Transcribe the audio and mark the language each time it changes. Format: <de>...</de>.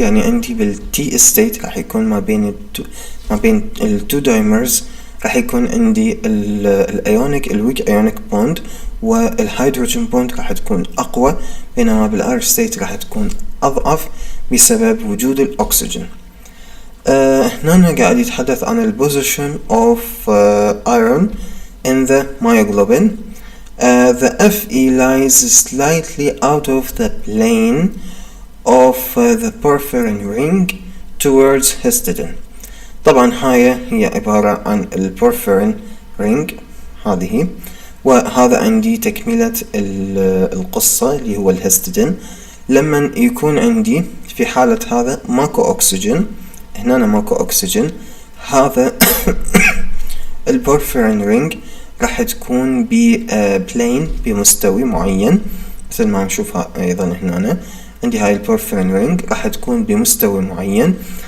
<ar>يعني عندي بالتي ستيت راح يكون ما بين التو دايمرز راح يكون عندي الايونيك الويك ايونيك بوند، والهيدروجين بوند راح تكون اقوى، بينما بالار ستيت راح تكون اضعف بسبب وجود الاكسجين. هنا قاعد يتحدث عن البوزيشن اوف ايرون</ar> <en>in the myoglobin. The Fe lies slightly out of the plane of the porphyrin ring towards histidine.</en> <ar>طبعا هي عبارة عن البورفيرين رينج هذه، وهذا عندي تكملة القصة اللي هو الهستidine. لما يكون عندي في حالة هذا ماكو أكسجين، هنا ماكو أكسجين، هذا البورفيرين رينج راح تكون ببلين بمستوي معين، مثل ما نشوفها أيضا هنا عندي هاي البورفيرين رينج راح تكون بمستوى معين.</ar>